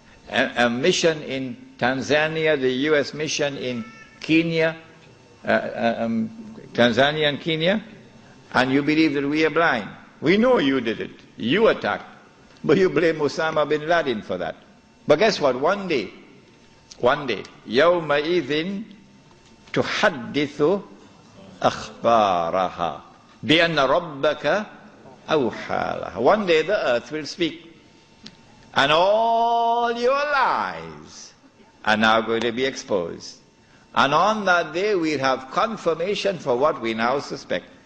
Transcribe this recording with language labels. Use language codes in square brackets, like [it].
[en] a mission in Tanzania, the US mission in Kenya, Tanzania and Kenya, and you believe that we are blind. We know you did it. You attacked. But you blame Osama bin Laden for that. But guess what? One day, [ar] يومئذ تحدث أخبارها بأن ربك أوحى لها. [en] One day the earth will speak. And all your lies are now going to be exposed. And on that day we'll have confirmation for what we now suspect.